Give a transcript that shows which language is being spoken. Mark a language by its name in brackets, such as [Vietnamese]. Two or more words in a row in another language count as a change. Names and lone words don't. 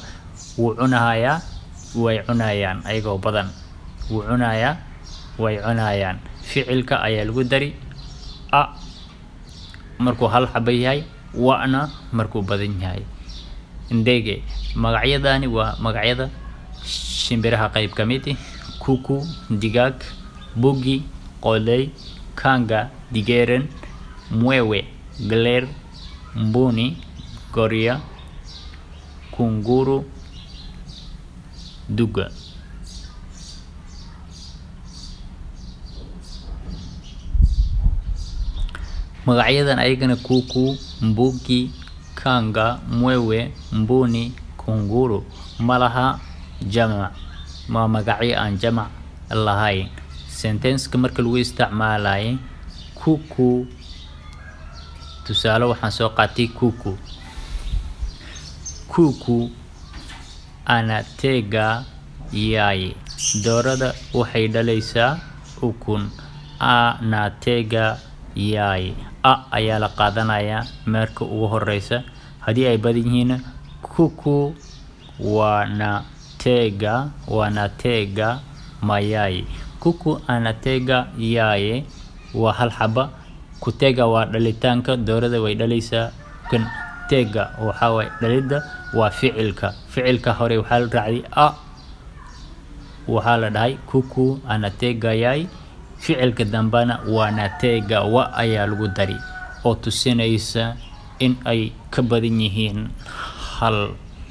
[Somali] Wuu cunayaa, way cunayaan ayagoo badan. Wuu cunayaa, way cunayaan. Ficilka ayaa lagu dari markuu hal xaba yahay, wana markuu badan yahay. Ndege, magacyadani waa magacyada shimbiraha qayb ka mid ah. [Swahili] Kuku, digaag, bugi, qoley, kanga, digeren, mwewe, galeer, mbuni, goria, kunguru, duga. [Somali] Magacyadan ayagana [Swahili] kuku, mbugi, kanga, mwewe, mbuni, kunguru [Somali] malaha jamac. Ma magacyo aan jamac lahayn. Sentence-ka marka lagu isticmaalayo kuku, tusaale waxaan soo qaatay kuku. [Swahili] Kuku anatega yai. [Somali] Doorada waxay dhalaysaa ukun. [Swahili] Anatega yai. [Somali] Ayaa la qaadanayaa marka ugu horeysa. Haddii ay badan yihiin [Swahili] kuku wanatega mayai. Kuku anatega yai [Somali] waa hal xaba. Kutega waa dhalitaanka, doorada way dhalaysaa. Kun tega waxa way dhalida waa ficilka. Ficilka hore waxa la raacay waxa la dhahay [Swahili] kuku anatega yai. [Somali] Ficilka dambana wanatega ayaa lagu dari oo tusinaysa in ay ka badan yihiin hal.